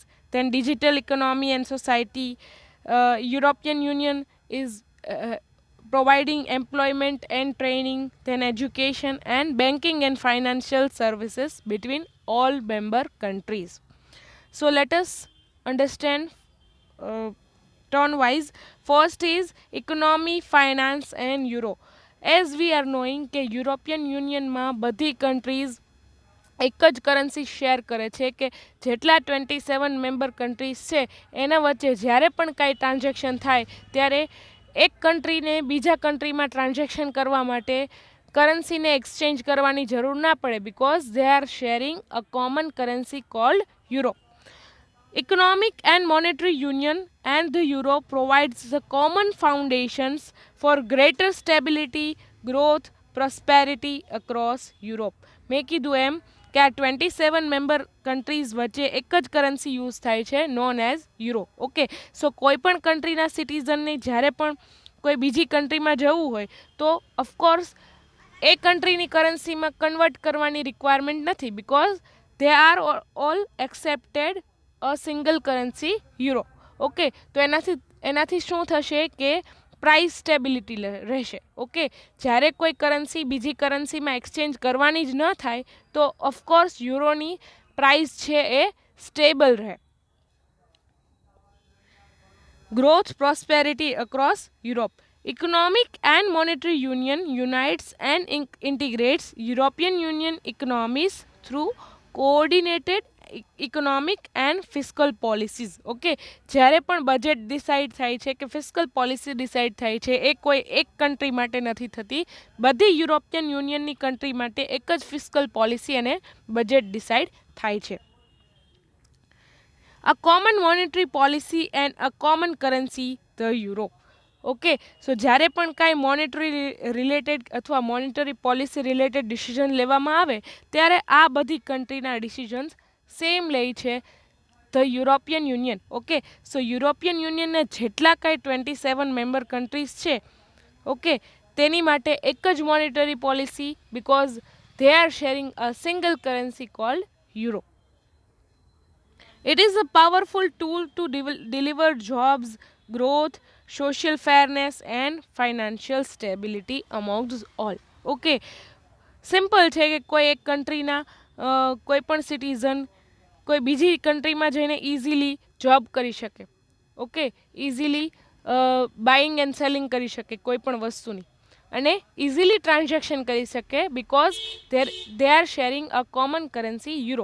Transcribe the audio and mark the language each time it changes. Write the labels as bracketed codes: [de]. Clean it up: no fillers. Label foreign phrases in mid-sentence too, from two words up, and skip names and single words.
[en] Then digital economy and society. European Union is providing employment and training, then education and banking and financial services between all member countries. So let us understand turn wise. First is economy, finance and euro. As we are knowing [gu] કે યુરોપિયન યુનિયનમાં બધી કન્ટ્રીઝ એક જ કરન્સી શેર કરે છે, કે જેટલા 27 [en] member countries [gu] છે એના વચ્ચે જ્યારે પણ કાંઈ ટ્રાન્ઝેક્શન થાય ત્યારે એક કન્ટ્રીને બીજા કન્ટ્રીમાં ટ્રાન્ઝેક્શન કરવા માટે કરન્સીને એક્સચેન્જ કરવાની જરૂર ના પડે, [en] because they are sharing a common currency called Euro. Economic and monetary union and the euro provides the common foundations for greater stability, growth, prosperity across Europe. [gu] મેં કીધું એમ કે આ 27 [en] member countries [gu] વચ્ચે એક જ કરન્સી યુઝ થાય છે [en] known as Euro. okay so [gu] કોઈ પણ કન્ટ્રીના સિટીઝનને જ્યારે પણ કોઈ બીજી કન્ટ્રીમાં જવું હોય તો ઓફકોર્સ એ કન્ટ્રીની કરન્સીમાં કન્વર્ટ કરવાની રિક્વાયરમેન્ટ નથી, [en] because they are all accepted a single currency Euro. [gu] ઓકે તો એનાથી શું થશે કે [en] price stability [gu] રહેશે. ઓકે જ્યારે કોઈ કરન્સી બીજી કરન્સીમાં એક્સચેન્જ કરવાની જ ન થાય તો ઓફકોર્સ યુરોની પ્રાઇસ છે એ સ્ટેબલ રહે. [en] Growth, prosperity across Europe. Economic and monetary union unites and integrates European Union economies through coordinated economic and fiscal policies. [gu] ઓકે જ્યારે પણ બજેટ ડિસાઇડ થાય છે કે [en] fiscal policy [gu] ડિસાઇડ થાય છે એ કોઈ એક કન્ટ્રી માટે નથી થતી, બધી યુરોપિયન યુનિયનની કન્ટ્રી માટે એક જ [en] fiscal policy [gu] અને બજેટ ડિસાઇડ થાય છે. [en] a common monetary policy and a common currency, the euro. okay so [gu] જ્યારે પણ કાંઈ [en] monetary related [gu] અથવા [en] monetary policy related [gu] ડિસિઝન લેવામાં આવે ત્યારે આ બધી કન્ટ્રીના ડિસિઝન્સ સેમ લે છે ધ યુરોપિયન યુનિયન. [en] okay so [gu] યુરોપિયન યુનિયનના જેટલા કાંઈ 27 [en] member countries [gu] છે ઓકે તેની માટે એક જ [en] monetary policy, because they are sharing a single currency called Euro. It is a powerful tool to deliver jobs, growth, social fairness and financial stability amongst all. [gu] ઓકે, સિમ્પલ છે કે કોઈ એક કન્ટ્રીના કોઈ પણ સિટીઝન કોઈ બીજી કન્ટ્રીમાં જઈને ઇઝીલી જોબ કરી શકે, ઓકે, [en] easily buying and selling [gu] કરી શકે કોઈ પણ વસ્તુની, અને ઇઝીલી ટ્રાન્ઝેક્શન કરી શકે [en] because they are sharing a common currency Euro.